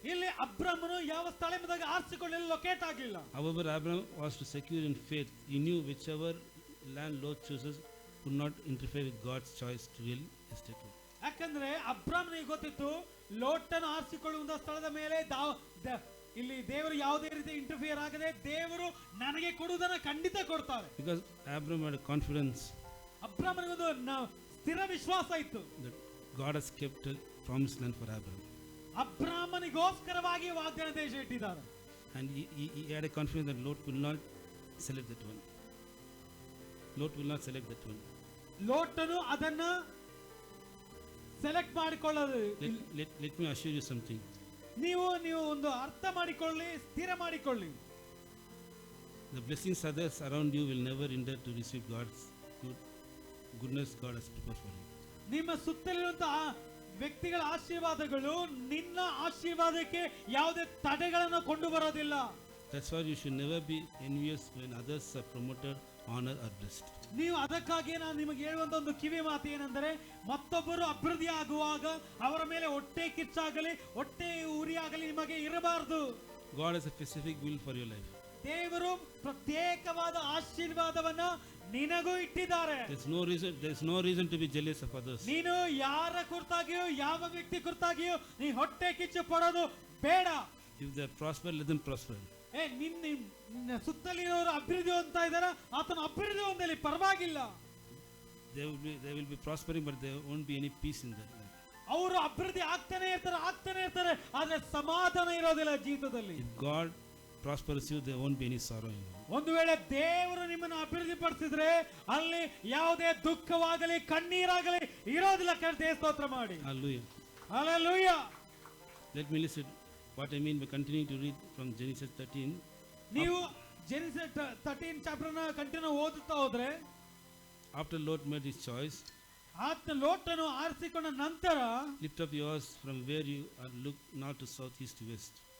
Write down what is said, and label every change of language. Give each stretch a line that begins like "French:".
Kannada: ಇಲ್ಲಿ ಅಬ್ರಾಮನು ಯಾವ ಸ್ಥಳ ಎಂಬುದಾಗಿ ಆರಿಸಿಕೊಳ್ಳಲು ಲೊಕೇಟ್ ಆಗಿಲ್ಲ.
English: However, Abraham was to secure in faith. He knew whichever land Lot chooses would not interfere with God's choice to real estate.
Kannada: ಯಾಕಂದ್ರೆ ಅಬ್ರಾಮನಿಗೆ ಗೊತ್ತಿತ್ತು ಲೋಟನ ಆರಿಸಿಕೊಳ್ಳುವ ಸ್ಥಳದ ಮೇಲೆ ಇಲ್ಲಿ ದೇವರು ಯಾವುದೇ ರೀತಿ ಇಂಟರ್ಫಿಯರ್ ಆಗದೆ ದೇವರು ನನಗೆ ಕೊಡುವುದನ್ನ ಖಂಡಿತ ಕೊಡ್ತಾರೆ.
English: Because Abraham had confidence.
Kannada: ಅಬ್ರಾಮನಿಗೊಂದು ಸ್ಥಿರ ವಿಶ್ವಾಸ ಇತ್ತು.
English: That God has kept a promised land for Abraham.
Kannada: ಅಬ್ರಾಮನಿಗೋಸ್ಕರವಾಗಿ ವಾಗ್ದಾನ ದೇಶ ಇಟ್ಟಿದ್ದಾರೆ.
English: And he had a confidence that Lot will not select that one. Lot will not select that one.
Kannada: ಲೋಟನು ಅದನ್ನ select ಮಾಡಿಕೊಳ್ಳೋದು.
English: Let me assure you something.
Kannada: ನೀವು ಒಂದು ಅರ್ಥ ಮಾಡಿಕೊಳ್ಳಿ, ಸ್ಥಿರ ಮಾಡಿಕೊಳ್ಳಿ.
English: The blessings others around you will never hinder to receive God's goodness God has prepared for you.
Kannada: ನಿಮ್ಮ ಸುತ್ತಲಿರುವಂತಹ ವ್ಯಕ್ತಿಗಳ ಆಶೀರ್ವಾದಗಳು ನಿನ್ನ ಆಶೀರ್ವಾದಕ್ಕೆ ಯಾವುದೇ ತಡೆಗಳನ್ನು ಕೊಂಡು ಬರೋದಿಲ್ಲ.
English: That's why you should never be envious when others are promoted, honored or blessed.
Kannada: ನೀವು ಅದಕ್ಕಾಗಿ ನಾನು ನಿಮಗೆ ಹೇಳುವಂತ ಒಂದು ಕಿವಿ ಮಾತು ಏನೆಂದರೆ, ಮತ್ತೊಬ್ಬರು ಅಭಿವೃದ್ಧಿ ಆಗುವಾಗ ಅವರ ಮೇಲೆ ಹೊಟ್ಟೆ ಕಿಚ್ಚಾಗಲಿ ಹೊಟ್ಟೆ ಉರಿಯಾಗಲಿ ನಿಮಗೆ ಇರಬಾರದು.
English: God has a specific will for your life.
Kannada: ದೇವರು ಪ್ರತ್ಯೇಕವಾದ ಆಶೀರ್ವಾದವನ್ನ ನಿನಗೂ ಇಟ್ಟಿದ್ದಾರೆ.
English: There's no reason to be jealous of others.
Kannada: ನೀನು ಯಾರ ಕುರಿತಾಗಿಯೋ ಯಾವ ವ್ಯಕ್ತಿ ಕುರಿತಾಗಿಯೋ ನೀ ಹೊಟ್ಟೆ ಕಿಚ್ಚು ಪಡೋದು ಬೇಡ.
English: If they prosper, let them prosper.
Kannada: ನಿನ್ನ ಸುತ್ತಲಿರೋರು ಅಭಿವೃದ್ಧಿ ಹೊಂದ್ತಾ ಇದ್ದಾರೆ, ಆತನ ಅಭಿವೃದ್ಧಿ ಹೊಂದಲಿ, ಪರವಾಗಿಲ್ಲ.
English: they will be prospering, but there won't be any peace in that.
Kannada: ಅವರು ಅಭಿವೃದ್ಧಿ ಆಗ್ತಾನೆ ಇರ್ತಾರೆ, ಆದ್ರೆ ಸಮಾಧಾನ ಇರೋದಿಲ್ಲ ಜೀವಿತದಲ್ಲಿ.
English: If God prospers you, there won't be any sorrow in you.
Kannada: ಒಂದು ವೇಳೆ ದೇವರು ನಿಮ್ಮನ್ನು ಅಭಿವೃದ್ಧಿ ಪಡಿಸಿದ್ರೆ ಅಲ್ಲಿ ಯಾವುದೇ ದುಃಖವಾಗಲಿ ಕಣ್ಣೀರಾಗಲಿ ಇರೋದಿಲ್ಲ. ಕರ್ತನೇ ಸ್ತೋತ್ರ ಮಾಡಿ.
English: Hallelujah. Hallelujah. Let me listen what I mean by continuing to read from Genesis 13.
Kannada: ನೀವು ಜೆನೆಸಿಸ್ 13 ಚಾಪ್ಟರ್ ನ ಕಂಟಿನ್ಯೂ ಓದುತ್ತಾ ಹೋದ್ರೆ,
English: After Lot made his choice,
Kannada: ಆತನ ಲೋಟನು ಆರಿಸಿಕೊಂಡ ನಂತರ,
English: lift up yours from where you are, look north to south, east to west.